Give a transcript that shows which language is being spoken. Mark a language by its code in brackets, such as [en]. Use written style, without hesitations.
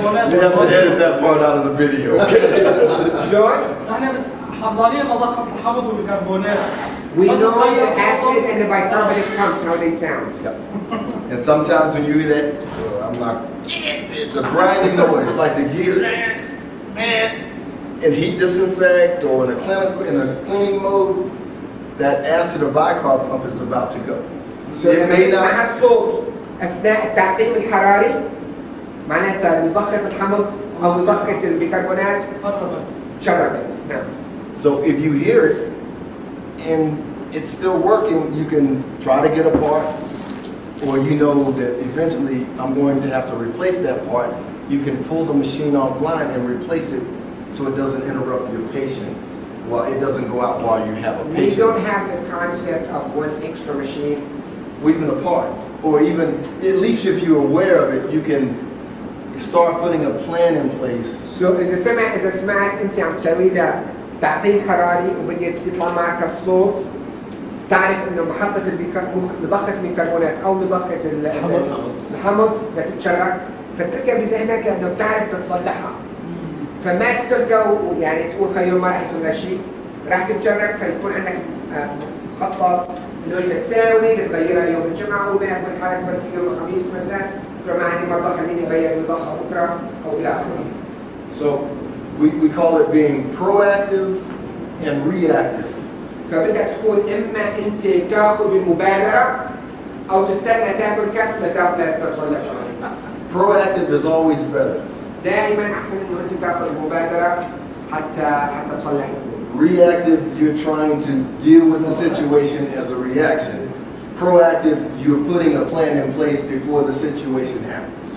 [en] you have to edit that part out of the video. [ar] شلون؟ احنا حافظانين مضخة الحمض والبيكربونات. [en] We know the acid and the bicarbonate pumps how they sound. Yep. And sometimes when you hear that, I'm like, the grinding noise, like the gear. In heat disinfect or in a cleaning mode, that acid or bicarb pump is about to go. So it may not [ar] الصوت أثناء التعقيم الحراري معناتها مضخة الحمض أو مضخة البيكربونات شربت. نعم. [en] So if you hear it and it's still working, you can try to get a part, or you know that eventually I'm going to have to replace that part. You can pull the machine offline and replace it so it doesn't interrupt your patient. Well, it doesn't go out while you have a patient. We don't have the concept of one extra machine. or even a part, or even, at least if you're aware of it, you can start putting a plan in place. [ar] إذا سمعت أنت عم تسوي له تعقيم حراري وبدك يطلع معك الصوت، تعرف إنه محطة مضخة البيكربونات أو مضخة الحمض بدها تتشرك، فتركها بذهنك لأنه بتعرف تصلحها. فما تتركها يعني تقول خيو ما رح يصير شيء، راح تتشرك فيكون عندك مخطط انه انت تساوي تغيرها يوم الجمعه وبينك وبين حالك بركي يوم الخميس مساء، بكره ما عندي مرضى خليني اغير المضخه بكره او الى اخره. [en] So we call it being proactive and reactive. [ar] فبدك تكون اما انت تاخذ المبادره او تستنى تاكل كف لتصلح شغله. [en] Proactive is always better. [ar] دائما احسن انه انت تاخذ المبادره حتى تصلح. [en] Reactive, you're trying to deal with the situation as a reaction. Proactive, you're putting a plan in place before the situation happens.